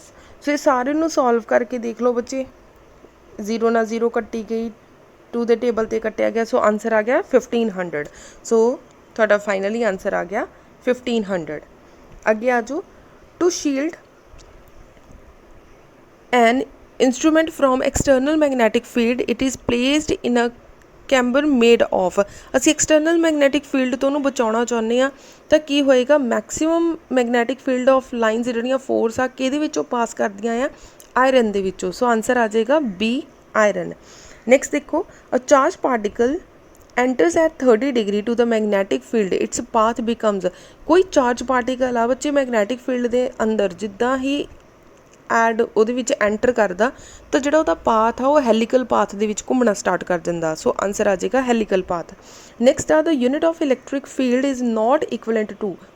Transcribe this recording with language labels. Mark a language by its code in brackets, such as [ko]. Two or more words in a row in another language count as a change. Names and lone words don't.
[pa] ਸੋ ਇਹ ਸਾਰੇ ਨੂੰ ਸੋਲਵ ਕਰਕੇ ਦੇਖ ਲਓ ਬੱਚੇ, 0 ਨਾਲ 0 ਕੱਟੀ ਗਈ, 2 ਦੇ ਟੇਬਲ 'ਤੇ ਕੱਟਿਆ ਗਿਆ, [en] so answer [pa] ਆ ਗਿਆ 1500। ਸੋ ਤੁਹਾਡਾ [en] finally answer [pa] ਆ ਗਿਆ 1500। ਅੱਗੇ ਆ ਜਾਓ, [en] to shield an instrument from external magnetic field it is placed in a chamber made of। [pa] ਅਸੀਂ [en] external magnetic field [pa] ਤੋਂ ਉਹਨੂੰ ਬਚਾਉਣਾ ਚਾਹੁੰਦੇ ਹਾਂ ਤਾਂ ਕੀ ਹੋਏਗਾ, [en] maximum magnetic field of lines [pa] ਜਿਹੜੀਆਂ ਫੋਰਸ ਆ ਕਿਹਦੇ ਵਿੱਚੋਂ ਪਾਸ ਕਰਦੀਆਂ ਆ, ਆਇਰਨ ਦੇ ਵਿੱਚੋਂ। ਸੋ ਆਨਸਰ ਆ ਜਾਏਗਾ ਬੀ ਆਇਰਨ। ਨੈਕਸਟ ਦੇਖੋ, [en] a charge particle enters at 30 degree to the magnetic field its path becomes। [pa] ਕੋਈ [en] charge particle [pa] ਆ ਬੱਚੇ [en] magnetic field [pa] ਦੇ ਅੰਦਰ ਜਿੱਦਾਂ ਹੀ ਐਡ ਉਹਦੇ ਵਿੱਚ ਐਂਟਰ ਕਰਦਾ ਤਾਂ ਜਿਹੜਾ ਉਹਦਾ ਪਾਥ ਆ ਉਹ [en] helical path [pa] ਦੇ ਵਿੱਚ ਘੁੰਮਣਾ ਸਟਾਰਟ ਕਰ ਦਿੰਦਾ। [en] so answer [pa] ਆ ਜਾਏਗਾ [en] helical path. ਨੈਕਸਟ ਆ the unit of electric field is not equivalent to.